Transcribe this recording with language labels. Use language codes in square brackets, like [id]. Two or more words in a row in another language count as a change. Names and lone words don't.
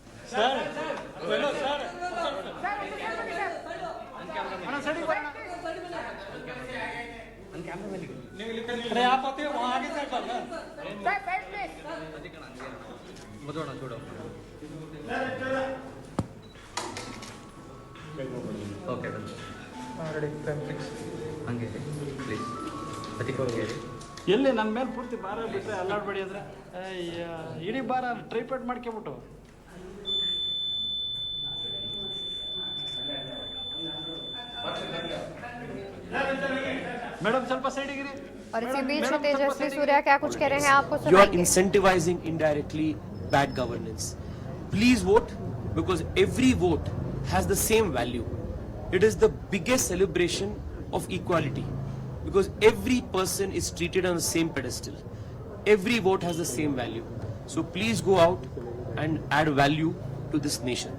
[hi] अरे आप आते हो वहाँ आगे से చూడు [kn] ಓಕೆ [en] ready time fix [kn] ಹಂಗೆ ಪ್ಲೀಸ್ ಅದಕ್ಕೆ ಎಲ್ಲಿ ನನ್ನ ಮೇಲೆ ಪೂರ್ತಿ ಭಾರ ಬಿಟ್ಟರೆ ಅಲ್ಲಾಡ್ಬೇಡಿ ಅಂದರೆ ಇಡೀ ಭಾರ ಟ್ರೈಪೇಟ್ ಮಾಡ್ಕೊಬಿಟ್ಟು मैडम ಸ್ವಲ್ಪ ಸೈಡಿಗಿರಿ [hi] और इसी बीच तेजस्वी सूर्या क्या कुछ कह रहे हैं आपको [en] You are [hi] सुनाएंगे। [en] incentivizing indirectly bad governance. Please vote because every vote has the same value. It is the biggest celebration of equality because every person is treated on the same pedestal. Every vote has the same value. So please go out and add value to this nation.